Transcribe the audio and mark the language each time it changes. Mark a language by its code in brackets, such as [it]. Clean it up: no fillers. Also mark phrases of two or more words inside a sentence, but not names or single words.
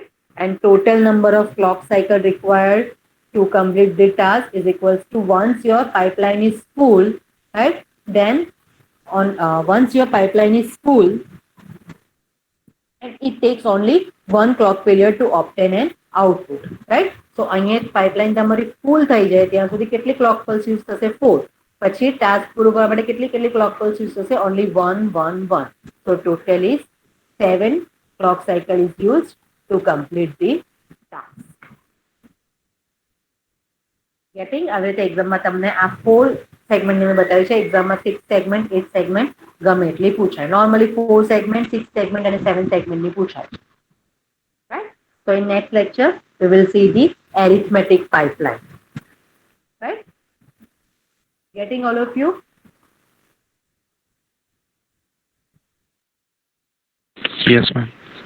[en] And total number of clock cycle required to complete the task is equals to once your pipeline is full, right? Then on once your pipeline is full, and it takes only one clock period to obtain an output, right? [gu] So અહીંયા pipeline તમારી full થઈ જાય ત્યાં સુધી કેટલી [en] clock pulse use [gu] થશે? 4. પછી task પૂરું કરવા માટે કેટલી [en] clock pulse use [gu] થશે? [en] Only 1 1 1. So total is 7 clock cycle is used to complete the task. Getting? [gu] હવે તો એક્ઝામમાં તમને આ 4 સેગમેન્ટ મેં બતાવ્યું છે. એક્ઝામમાં 6 સેગમેન્ટ 8 સેગમેન્ટ ગમે એટલી પૂછાય. નોર્મલી 4 સેગમેન્ટ 6 સેગમેન્ટ અને 7 સેગમેન્ટની પૂછાય, [en] right? So in next lecture we will see the arithmetic pipeline, right? Getting all of you? Yes, ma'am.